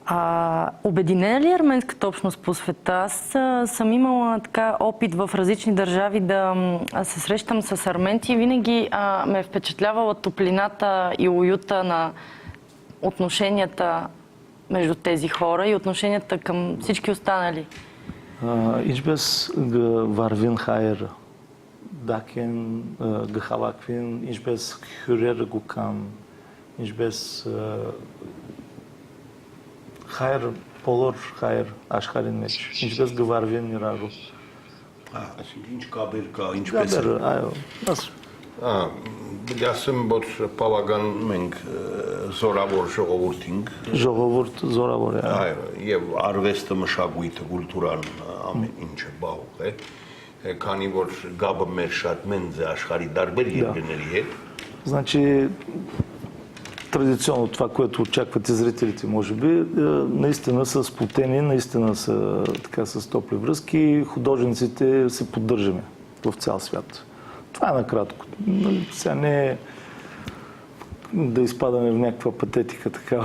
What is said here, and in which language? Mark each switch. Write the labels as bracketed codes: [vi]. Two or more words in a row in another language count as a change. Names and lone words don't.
[bg] Обединена ли е арменската общност по света? Аз съм имала така опит в различни държави да се срещам с арменци и винаги ме е впечатлявала топлината и уюта на отношенията между тези хора и отношенията към всички останали. [hy] Ինչ պէս վարուին հայեր տակէն քաղաքուին, ինչ պէս հիւրեր կուգան, ինչ պէս հայեր բոլոր հայեր աշխարհին մէջ, ինչ պէս կվարուին նիրարու. Այսինքն ինչ կաբեր կա, ինչպես է։ Խաբեր, այո, nasıl? Բիդի ասեմ, որ բավական մենք զորավոր ժողովուրդ ենք։ Ժողովուրդ զորավոր է։ Այո, եւ արվեստը, մշակույթը, կուլտուրան ամեն ինչը բաղ է։ Քանի որ գաբը մեր շատ մեծ է աշխարհի տարբեր երկրների հետ։ [bg] Значи, традиционно това, което очакват и зрителите, може би, наистина са сплотени, наистина са така с топли връзки и художниците се поддържаме в цял свят. Това е накратко. Сега не е да изпадаме в някаква патетика такава.